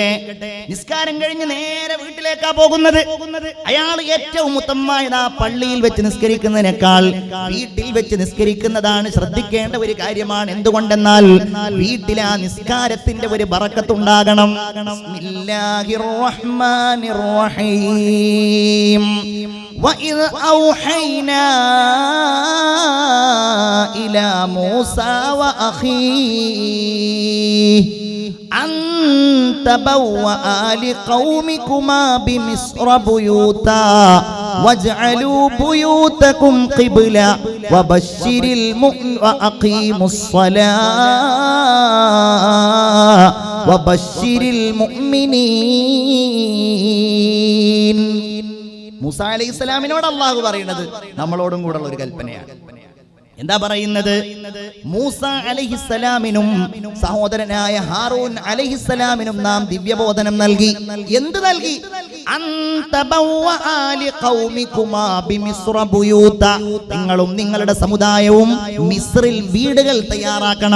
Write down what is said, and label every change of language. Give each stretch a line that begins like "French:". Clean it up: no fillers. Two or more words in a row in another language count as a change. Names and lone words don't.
Malayalam: നിസ്കാരം കഴിഞ്ഞ് നേരെ വീട്ടിലേക്കാ പോകുന്നത്, അയാൾ ഏറ്റവും ഉത്തമമായത് ആ പള്ളിയിൽ വെച്ച് നിസ്കരിക്കുന്നതിനേക്കാൾ വീട്ടിൽ വെച്ച് നിസ്കരിക്കുന്നതാണ് ശ്രദ്ധിക്കേണ്ട ഒരു കാര്യമാണ്. എന്തുകൊണ്ടെന്നാൽ വീട്ടിൽ ആ നിസ്കാരത്തിന്റെ ഒരു ബറക്കത്തുണ്ടാകണം.
Arabic: بسم الله الرحمن الرحيم. وَإِذْ أَوْحَيْنَا إِلَى مُوسَى وَأَخِيهِ أَن تَبَوَّآ لِقَوْمِكُمَا بِمِصْرَ بُيُوتًا وَاجْعَلُوا بُيُوتَكُمْ قِبْلَةً وَبَشِّرِ الْمُؤْمِنِينَ وَأَقِيمُوا الصَّلَاةَ وَبَشِّرِ الْمُؤْمِنِينَ.
Malayalam: മൂസ അലൈഹിസ്സലാമിനോട് അല്ലാഹു പറയുന്നത് നമ്മളോടും കൂടെ ഉള്ള ഒരു കൽപ്പനയാണ്. എന്താ പറയുന്നത്? മൂസ അലൈഹിസ്സലാമിനും സഹോദരനായ ഹാറൂൻ അലൈഹിസ്സലാമിനും നാം ദിവ്യബോധനം നൽകി. എന്ത് നൽകി? നിങ്ങളും നിങ്ങളുടെ സമുദായവും മിസ്രിൽ വീടുകൾ തയ്യാറാക്കണം.